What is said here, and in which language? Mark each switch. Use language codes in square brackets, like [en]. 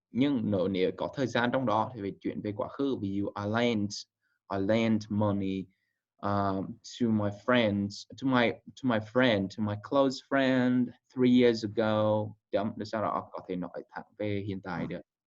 [vi] Nhưng nếu có thời gian trong đó thì phải chuyển về quá khứ. Ví dụ [en] I lent money to my friends, to my close friend 3 years ago. [vi] Để sau đó có thể nói thẳng về hiện tại được.